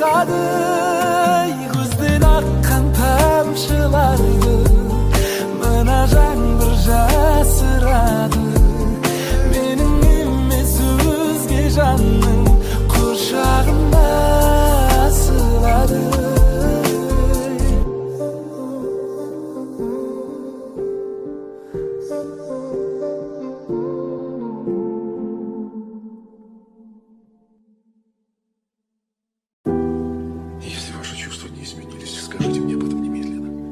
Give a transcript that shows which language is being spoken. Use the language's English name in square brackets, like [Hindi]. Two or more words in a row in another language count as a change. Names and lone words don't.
[Kazakh] ырғады көзден аққан тамшыларды мына жаңбыр жасырады менің емес өзге жанның құшағына асылады. [Russian] Если ваши чувства не изменились, скажите мне об этом немедленно.